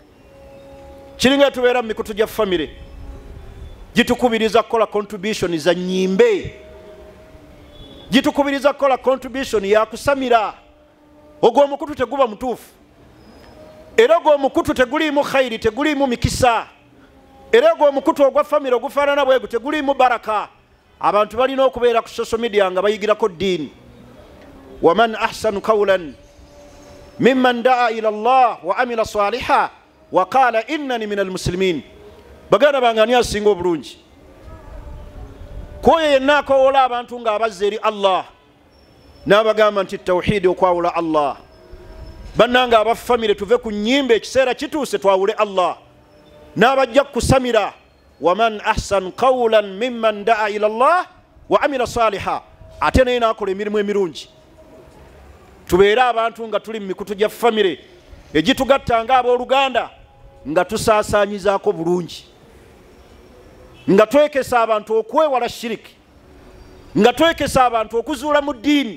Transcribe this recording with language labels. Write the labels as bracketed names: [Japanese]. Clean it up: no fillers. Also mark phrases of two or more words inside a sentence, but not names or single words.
[Ganda] Kiringa tubeera mu mikutu gya famire, gitukubiriza kukola contribution za nnyimbe, gitukubiriza kukola contribution ya kusamira. Ogwo omukutu teguba mutuufu, era ogwo omukutu teguliimu khayiri, teguliimu mikisa, era ogwo omukutu ogwa famire ogufaanana bwegu teguliimu baraka. Abantu balina okubeera ku [English] social media [Ganda] nga bayigirako ddiini. [Arabic] ومن أحسن قولا ممن دعا إلى الله وعمل صالحا وقال إنني من المسلمين. [Ganda] Baganda bange ani asinga obulungi? Koyo yenna akoowola abantu ng'abazza eri Allah n'abagamba nti tawhidi okwawula Allah. Bannanga abafamire tuve ku nnyimba, ekiseera kituuse twawule Allah. N'abajja kusamira [Arabic] ومن أحسن قولا ممن دعا إلى الله وعمل صالحا, [Ganda] ate naye n'akola emirimu emirungi. Tubeere abantu nga tuli mu mikutu gya famire egitugatta ng'abooluganda, nga tusaasaanyizaako bulungi, nga twekesa abantu okwewala shiriki, nga twekesa abantu okuzuula mu ddiini.